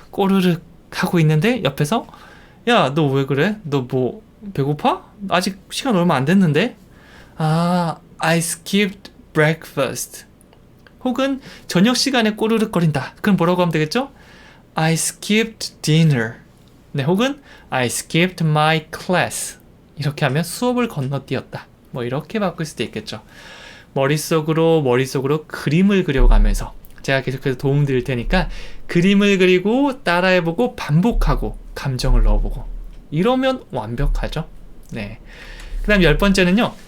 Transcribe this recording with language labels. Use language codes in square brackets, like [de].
[ko] 꼬르륵 하고 있는데 옆에서 야, 너 왜 그래? 너 뭐 배고파? 아직 시간 얼마 안 됐는데? [en] I skipped breakfast. [ko] 혹은 저녁 시간에 꼬르륵거린다. 그럼 뭐라고 하면 되겠죠? [en] I skipped dinner. 네, 혹은 I skipped my class. [ko] 이렇게 하면 수업을 건너뛰었다. 뭐 이렇게 바꿀 수도 있겠죠. 머릿속으로 그림을 그려가면서 제가 계속해서 도움 드릴 테니까 그림을 그리고 따라해보고 반복하고 감정을 넣어보고 이러면 완벽하죠. 네. 그 다음 10번째는요.